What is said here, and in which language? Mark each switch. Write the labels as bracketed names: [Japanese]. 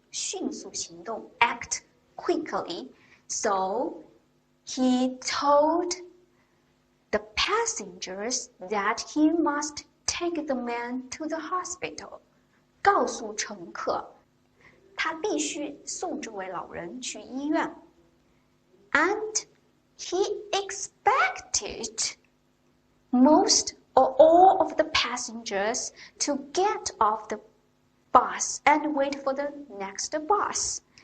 [Chinese] 迅速行动 [English] act quickly. So he told the passengers that he must take the man to the hospital. [Chinese] 告诉乘客，他必须送这位老人去医院。 [English] And he expected most or all of the passengers to get off the bus and wait for the next bus.